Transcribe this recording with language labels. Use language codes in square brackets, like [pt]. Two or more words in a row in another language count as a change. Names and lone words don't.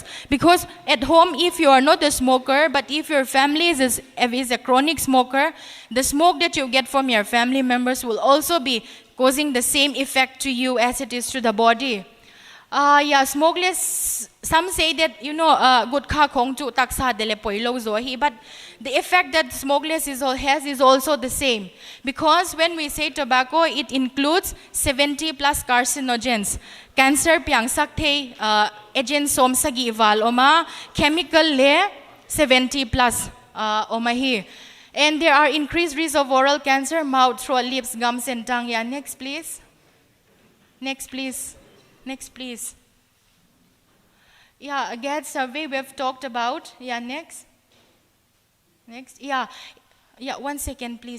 [en] Because at home, if you are not a smoker, but if your family is a chronic smoker, the smoke that you get from your family members will also be causing the same effect to you as it is to the body. Yeah, smokeless, some say that, [pck] gutkha khong chu taksa dele poilo zohi, [en] but the effect that smokeless has is also the same. Because when we say tobacco, it includes 70 plus carcinogens. [pck] Cancer piang sakte agent som sagi ival oma, chemical le [en] 70 plus [pck] oma hi. [en] And there are increased risks of oral cancer, mouth, throat, lips, gums, and tongue. Yeah, next please. Next please. Next, please. Yeah, a GAD survey we have talked about. Yeah, next. Next. Yeah, 1 second, please.